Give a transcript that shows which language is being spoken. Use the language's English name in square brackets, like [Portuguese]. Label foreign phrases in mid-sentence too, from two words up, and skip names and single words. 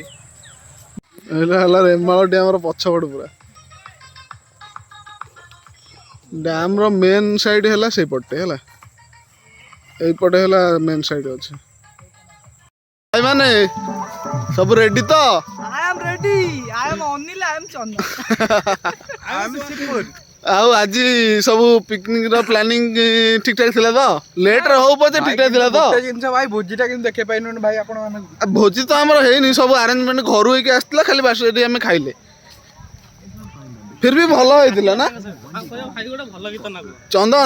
[Odia] ହେଲା ରେମାଳ ଡ୍ୟାମର ପଛପଟ ପୁରା ଡ୍ୟାମ ର [English] main side [Odia] ହେଲା ସେଇପଟେ ହେଲା এইপଟେ ହେଲା [English] main side [Odia] ଅଛି ଭାଇ ମାନେ ସବୁ ରେଡି ତ [English] I am ready I am Anil I am Channa [Odia] ଆମେ ସିପୁର ଆଉ ଆଜି ସବୁ ପିକନିକ ର ପ୍ଲାନିଂ ଠିକ ଠାକ ଥିଲା ତ ଲେଟ୍ ରେ ହଉ ପଛେ ଠିକ ଠାକ ଥିଲା ତ ଜିନିଷ ଭାଇ ଭୋଜିଟା କିନ୍ତୁ ଦେଖେଇ ପାଇଲୁନି ଭାଇ ଆପଣ ମାନଙ୍କୁ। ଭୋଜି ତ ଆମର ହେଇନି ସବୁ ଆରେଞ୍ଜମେଣ୍ଟ ଘରୁ ହେଇକି ଆସିଥିଲା ଖାଲି ବାସ ଏଠି ଆମେ ଖାଇଲେ [Hindi] फिर भी [Odia] ଭଲ ହେଇଥିଲା ନା ଚନ୍ଦନ